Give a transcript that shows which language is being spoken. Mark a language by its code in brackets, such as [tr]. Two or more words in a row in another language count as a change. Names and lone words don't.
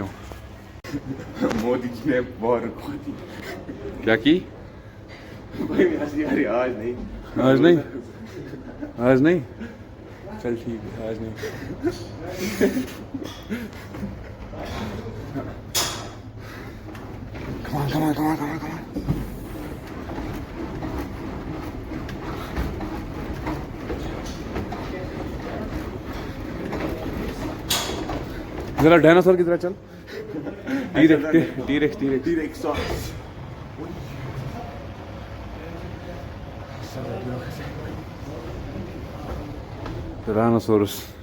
[hi] मोदी जी ने बहुत रुकवा दी। क्या की? भाई यार आज नहीं, आज नहीं, आज नहीं, चल ठीक है, आज नहीं। [en] Come on, come on, come on, come on, come on. [hi] जरा डायनासोर की तरह चल। टीरेक्स Tyrannosaurus.